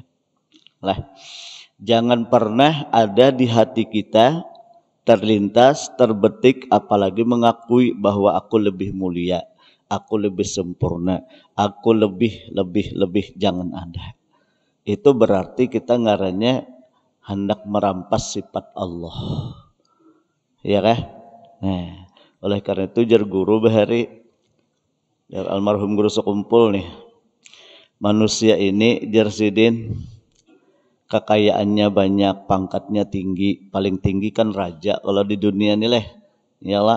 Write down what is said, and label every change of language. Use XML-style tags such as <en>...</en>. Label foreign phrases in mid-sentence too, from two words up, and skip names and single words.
<id>Lah, jangan pernah ada di hati kita terlintas, terbetik, apalagi mengakui bahwa aku lebih mulia, aku lebih sempurna, aku lebih, jangan ada.</id> <bjn>Itu berarti kita ngarannya hendak merampas sifat Allah.</bjn> <id>Ya kan?</id> <bjn>Nah, oleh karena itu jar guru bahari, jar almarhum guru sekumpul nih, manusia ini jar sidin kekayaannya banyak, pangkatnya tinggi, paling tinggi kan raja kalau di dunia ini leh, iyalah.</bjn>